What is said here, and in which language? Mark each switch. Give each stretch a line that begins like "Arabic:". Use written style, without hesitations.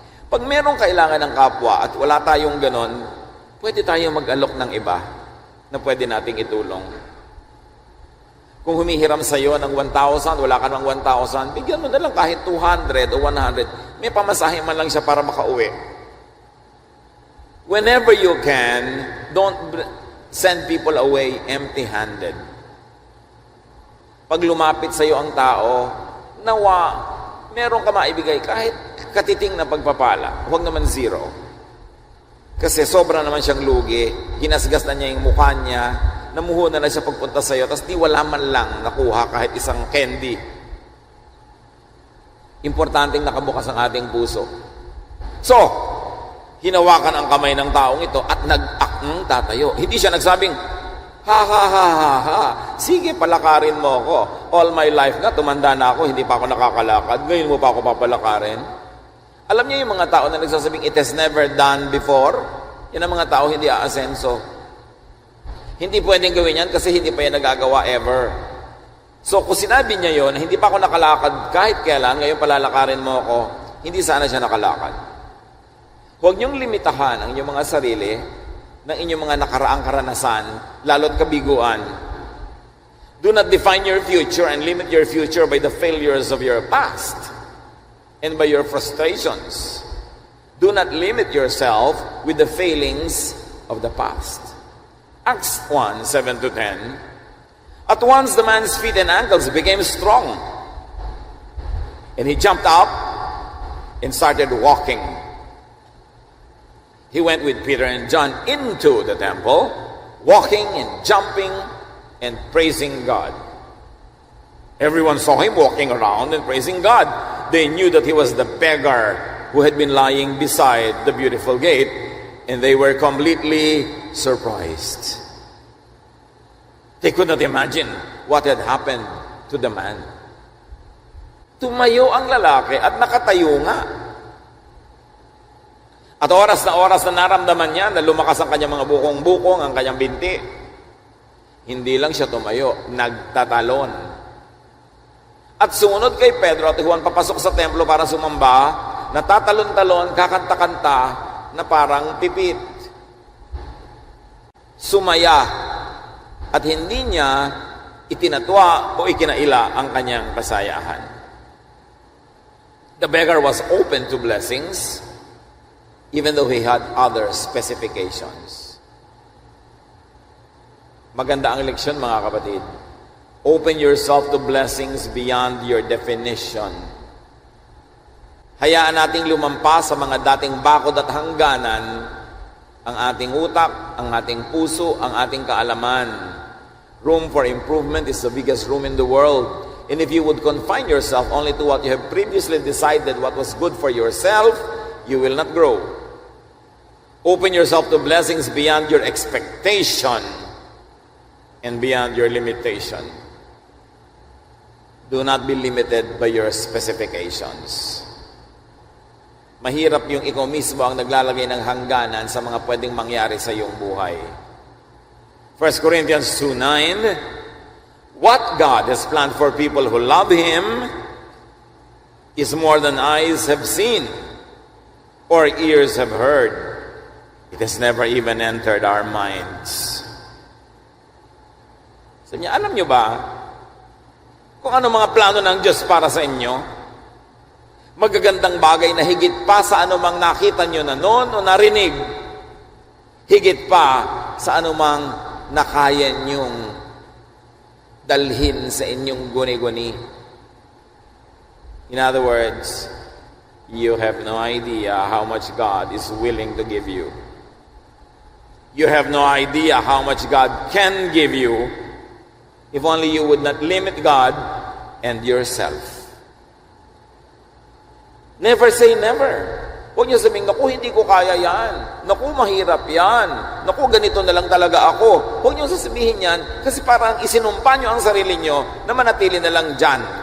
Filipino: Pag merong kailangan ng kapwa at wala tayong ganon, pwede tayong mag-alok ng iba na pwede nating itulong. Kung humihiram sa iyo ng 1,000, wala ka ng 1,000, bigyan mo na lang kahit 200 o 100. May pamasahe man lang siya para makauwi.
English: Whenever you can, don't send people away empty-handed.
Filipino: Pag lumapit sa iyo ang tao, nawa, meron ka maibigay kahit katiting na pagpapala. Huwag naman zero. Kasi sobra naman siyang lugi, ginasgas na niya yung mukha niya, namuhunan na siya pagpunta sa iyo, tapos di wala man lang nakuha kahit isang candy. Importanteng nakabukas ang ating puso. So, hinawakan ang kamay ng taong ito at nag-akng tatayo. Hindi siya nagsabing, ha ha ha ha ha, sige palakarin mo ako.
English: All my life
Filipino: nga, tumanda na ako, hindi pa ako nakakalakad, ngayon mo pa ako papalakarin. Alam niyo yung mga tao na nagsasabing,
English: it has never done before?
Filipino: Yan ang mga tao hindi aasenso. Hindi pwedeng gawin yan kasi hindi pa yan nagagawa ever. So kung sinabi niya yon, hindi pa ako nakalakad kahit kailan, ngayon palalakarin mo ako, hindi sana siya nakalakad. Huwag niyong limitahan ang inyong mga sarili ng inyong mga nakaraang karanasan, lalo't kabiguan.
English: Do not define your future and limit your future by the failures of your past and by your frustrations. Do not limit yourself with the failings of the past. Acts 1, 7-10. At once the man's feet and ankles became strong, and he jumped up and started walking. He went with Peter and John into the temple, walking and jumping and praising God. Everyone saw him walking around and praising God. They knew that he was the beggar who had been lying beside the beautiful gate, and they were completely surprised. They could not imagine what had happened to the man.
Filipino: Tumayo ang lalaki at nakatayo nga. At oras na naramdaman niya na lumakas ang kanyang mga bukong-bukong, ang kanyang binti. Hindi lang siya tumayo, nagtatalon. At sumunod kay Pedro at Juan papasok sa templo para sumamba, natatalon-talon, kakanta-kanta na parang pipit. Sumaya at hindi niya itinatwa o ikinaila ang kanyang kasayahan.
English: The beggar was open to blessings, even though he had other specifications.
Filipino: Maganda ang leksyon, mga kapatid.
English: Open yourself to blessings beyond your definition.
Filipino: Hayaan nating lumampas sa mga dating bakod at hangganan ang ating utak, ang ating puso, ang ating kaalaman.
English: Room for improvement is the biggest room in the world. And if you would confine yourself only to what you have previously decided what was good for yourself, you will not grow. Open yourself to blessings beyond your expectation and beyond your limitation. Do not be limited by your specifications.
Filipino: Mahirap yung ikaw mismo ang naglalagay ng hangganan sa mga pwedeng mangyari sa iyong buhay.
English: 1 Corinthians 2:9, what God has planned for people who love Him is more than eyes have seen or ears have heard. It has never even entered our minds.
Filipino: Sabi niya, alam niyo ba kung ano mga plano ng Diyos para sa inyo? Magagandang bagay na higit pa sa anumang nakita niyo na noon o narinig. Higit pa sa anumang nakaya niyong dalhin sa inyong guni-guni.
English: In other words, you have no idea how much God is willing to give you. You have no idea how much God can give you if only you would not limit God and yourself. Never say never.
Filipino: Huwag niyo sabihin, naku, hindi ko kaya yan. Naku, mahirap yan. Naku, ganito na lang talaga ako. Huwag niyo sasabihin yan kasi parang isinumpa niyo ang sarili niyo na manatili na lang dyan.